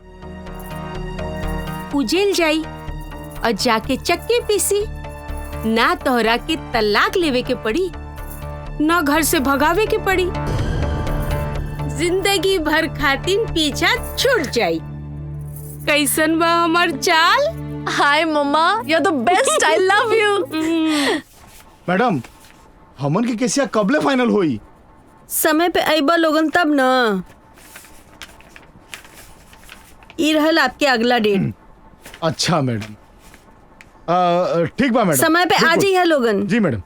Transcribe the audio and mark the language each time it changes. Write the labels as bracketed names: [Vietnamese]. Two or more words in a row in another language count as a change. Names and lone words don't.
[Bhojpuri] उजेल जाई और जाके चक्के पीसी, ना तोहरा के तलाक लेवे के पड़ी, ना घर से भगावे के पड़ी, जिंदगी भर खातिर पीछा छूट जाई। कैसन बा हमार चाल? हाय मम्मा, [English] you are the best, I love you. [Bhojpuri] मैडम हमन के केसिया कबले फाइनल हुई? समय पे आइबा लोगन तब ना। ई रहल आपके अगला डेट। अच्छा मैडम, ठीक बा मैडम। समय पे आ जाइए लोगन। जी मैडम।